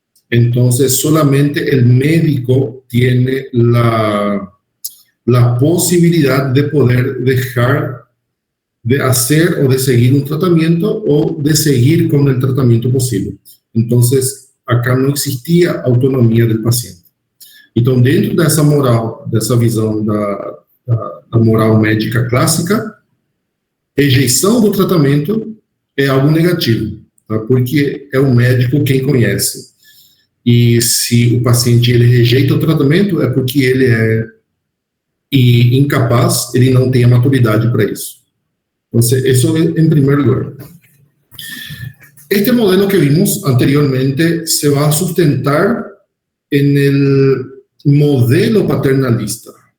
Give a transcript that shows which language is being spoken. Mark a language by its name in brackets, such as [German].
[Spanish] Entonces, solamente el médico tiene la posibilidad de poder dejar de hacer o de seguir un tratamiento o de seguir con el tratamiento posible. Entonces, acá no existía autonomía del paciente. [Portuguese] Então, dentro dessa moral, dessa visão da moral médica clássica, rejeição do tratamento é algo negativo, tá? Porque é o médico quem conhece. E se o paciente ele rejeita o tratamento, é porque ele é incapaz, ele não tem a maturidade para isso. [Spanish] Entonces, eso en primer lugar. Este modelo que vimos anteriormente se va a sustentar en el modelo paternalista.